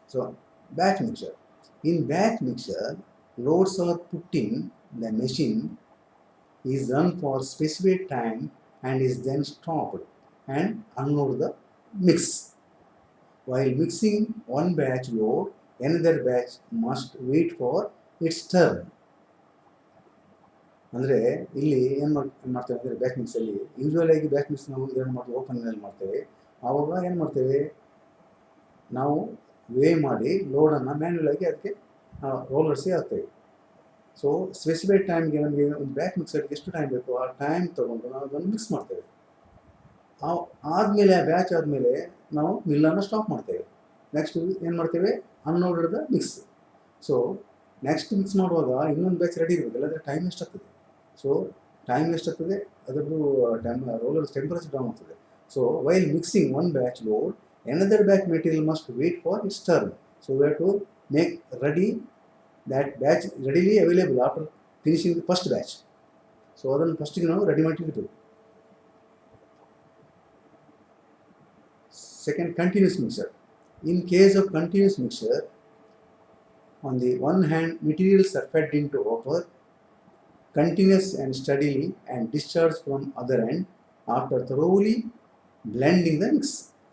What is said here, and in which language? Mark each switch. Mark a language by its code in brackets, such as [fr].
[en] So batch mixture. In batch mixture, loads are put in the machine, is run for specified time and is then stopped and unload the mix. While mixing one batch load, another batch must wait for its turn. [kn] ಅಂದರೆ ಇಲ್ಲಿ ಏನು ಮಾಡ್ತೇವೆ ಅಂದರೆ batch ಮಿಕ್ಸಲ್ಲಿ usual ಆಗಿ batch mix ನಾವು ಇದನ್ನು ಮಾಡ್ತೀವಿ, ಓಪನ್ನಲ್ಲಿ ಮಾಡ್ತೇವೆ. ಆವಾಗ ಏನು ಮಾಡ್ತೇವೆ, ನಾವು ವೇ ಮಾಡಿ ಲೋಡನ್ನು ಮ್ಯಾನ್ಯುಯಲ್ ಆಗಿ ಅದಕ್ಕೆ ರೋಲರ್ಸ್ಗೆ ಹಾಕ್ತೇವೆ. ಸೊ ಸ್ಪೆಸಿಫೈಡ್ ಟೈಮ್ಗೆ ನಮಗೆ ಒಂದು ಬ್ಯಾಚ್ ಮಿಕ್ಸರ್ಗೆ ಎಷ್ಟು ಟೈಮ್ ಬೇಕು ಆ ಟೈಮ್ ತೊಗೊಂಡು ನಾವು ಅದನ್ನು ಮಿಕ್ಸ್ ಮಾಡ್ತೇವೆ. ಆದಮೇಲೆ ಬ್ಯಾಚ್ ಆದಮೇಲೆ ನಾವು ಮಿಲ್ಲನ್ನು ಸ್ಟಾಪ್ ಮಾಡ್ತೇವೆ. ನೆಕ್ಸ್ಟ್ ಏನು ಮಾಡ್ತೇವೆ, [en] Unloaded the mix. [kn] So next mix ಮಾಡುವಾಗ ಇನ್ನೊಂದು ಬ್ಯಾಚ್ ರೆಡಿ ಇರಬೇಕು, ಇಲ್ಲಾಂದರೆ ಟೈಮ್ ಎಷ್ಟಾಗ್ತದೆ. ಸೊ ಟೈಮ್ ಎಷ್ಟಾಗ್ತದೆ, ಅದರದ್ದು ರೋಲರ್ಸ್ ಟೆಂಪರೇಚರ್ ಡೌನ್ ಆಗ್ತದೆ. [en] So while mixing one batch load, another batch material must wait for its turn. So we have to make ready that batch readily available after finishing the first batch. [kn] So ಅದನ್ನು ಫಸ್ಟಿಗೆ ನಾವು ready ಮಾಡಿರ್ತೀವಿ. [en] Second, continuous mixer. In case of continuous mixer, on the one hand, materials are fed into hopper continuous and steadily and discharged from other end after thoroughly blending the mix.